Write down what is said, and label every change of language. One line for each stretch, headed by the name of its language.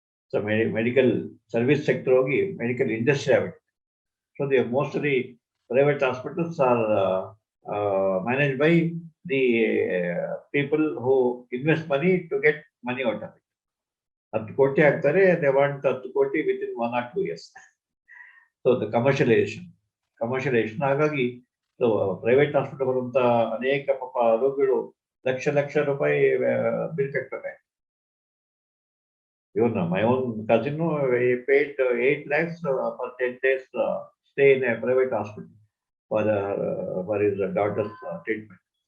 English: So medical service sector hogi medical industry habit. So most of the private hospitals are managed by the people who invest money to get money out of it.
Kannada: 10 ಕೋಟಿ ಆಗ್ತಾರೆ,
English: they want 10 koti within 1 or 2 years. So the commercialization
Kannada: ಹಾಗಾಗಿ private hospital ಬರುವಂತ ಅನೇಕ ಪಾಪ ರೋಗಿಗಳು ಲಕ್ಷ ರೂಪಾಯಿ bill ಕಟ್ಟಬೇಕಾಯ್ತು.
English: Even my own cousin, he paid 8 lakhs for 10 days stay in a private hospital for his daughter's treatment.